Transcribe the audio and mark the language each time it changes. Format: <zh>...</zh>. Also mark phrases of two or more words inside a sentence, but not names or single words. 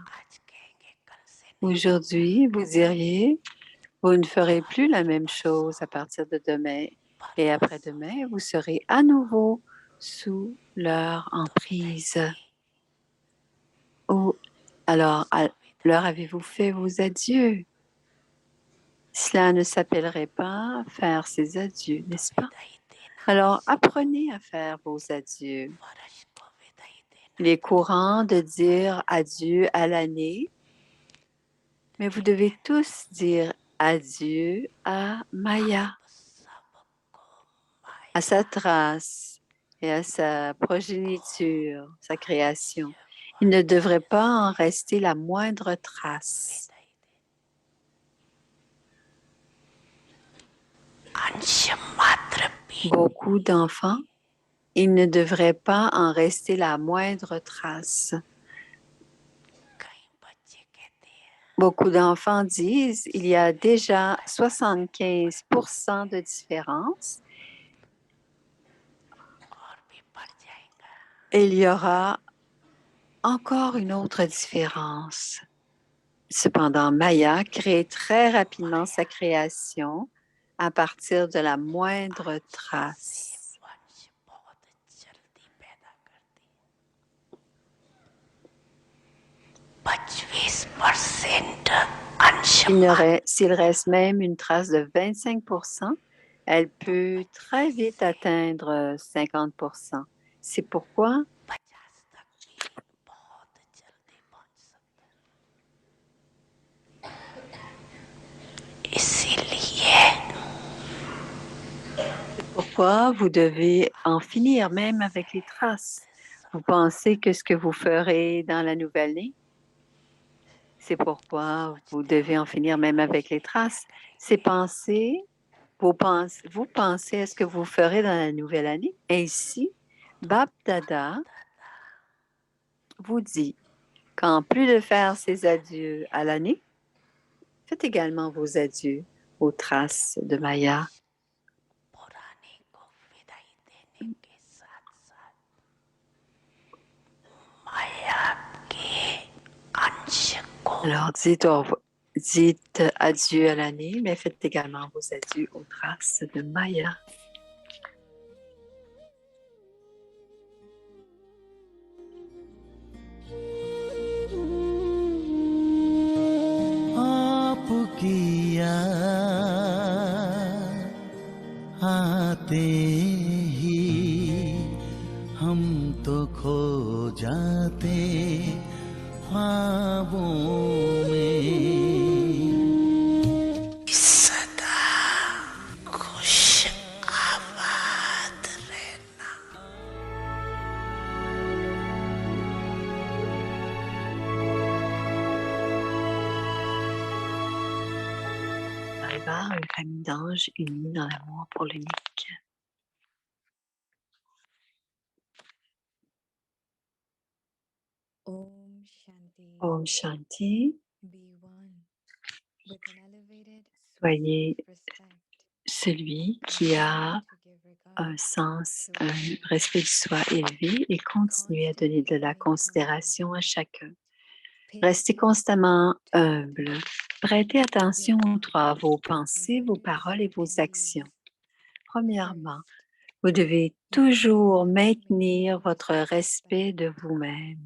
<fr>Aujourd'hui, vous diriez, vous ne ferez plus la même chose à partir de demain et après-demain, vous serez à nouveau sous leur emprise. Ou alors, leur avez-vous fait vos adieux? Cela ne s'appellerait pas faire ses adieux, n'est-ce pas? Alors, apprenez à faire vos adieux.</fr> <hi>वर्ष को विदाई देना</hi> <fr>Il est courant de dire adieu à l'année, mais vous devez tous dire adieu à Maya,</fr> <hi>सबको माया</hi> <fr>à sa trace et à sa progéniture, sa création. Il ne devrait pas en rester la moindre trace.</fr> <hi>विदाई दे अंश मात्र भी</hi> <fr>Beaucoup d'enfants, il ne devrait pas en rester la moindre trace.</fr> <hi>कई बच्चे कहते हैं</hi> <fr>Beaucoup d'enfants disent il y a déjà 75% de différence</fr> <hi>और भी बढ़ जाएगा</hi> <fr>et il y aura encore une autre différence. Cependant, Maya crée très rapidement sa création à partir de la moindre trace.</fr> <hi>वंश बहुत जल्दी पैदा करती है 25% अंश</hi> <fr>S'il reste même une trace de 25%, elle peut très vite atteindre 50%. C'est pourquoi</fr> <hi>50 तक भी बहुत जल्दी पहुंच सकता है इसीलिए</hi> <fr>vous devez en finir même avec les traces. Vous pensez que ce que vous ferez dans la nouvelle année, c'est pourquoi vous devez en finir même avec les traces. Ces pensées, vous pensez à ce que vous ferez dans la nouvelle année. Ainsi, Bab Dada vous dit qu'en plus de faire ses adieux à l'année, faites également vos adieux aux traces de Maya.</fr> <hi>पुराने को विदाई देने के साथ साथ माया के अंश को</hi> <fr>Alors, dites adieu à l'année, mais faites également vos adieux aux traces de Maya.</fr> <hi>आपकी याद आते ही हम तो खो जाते ख्वाबों में सदा खुश आबाद रहना</hi> <fr>Arriva une famille d'anges unis dans l'amour pour l'unique.</fr> <hi>Om Shanti. Om Shanti,</hi> <en>Be one with an elevated</en> <fr>soyez</fr> <en>respect.</en> <fr>celui qui a</fr> <en>To give regard</en> <fr>un sens, un respect du soi élevé et continuez à donner de la considération à chacun. Restez constamment humble. Prêtez attention à vos pensées, vos paroles et vos actions. Premièrement, vous devez toujours maintenir votre respect de vous-même.</fr>